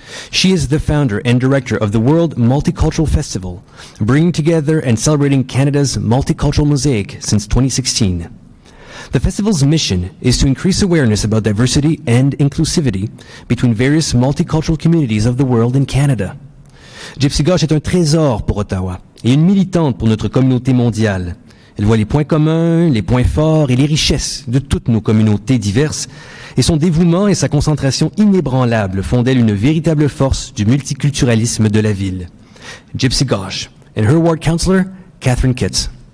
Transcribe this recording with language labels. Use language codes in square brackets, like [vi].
[en] She is the founder and director of the World Multicultural Festival, bringing together and celebrating Canada's multicultural mosaic since 2016. The festival's mission is to increase awareness about diversity and inclusivity between various multicultural communities of the world in Canada. [fr] Gypsy Gosh est un trésor pour Ottawa et une militante pour notre communauté mondiale. Elle voit les points communs, les points forts et les richesses de toutes nos communautés diverses, et son dévouement et sa concentration inébranlable font d'elle une véritable force du multiculturalisme de la ville. [en] Gypsy Gosh and her ward councillor, Catherine Kitts.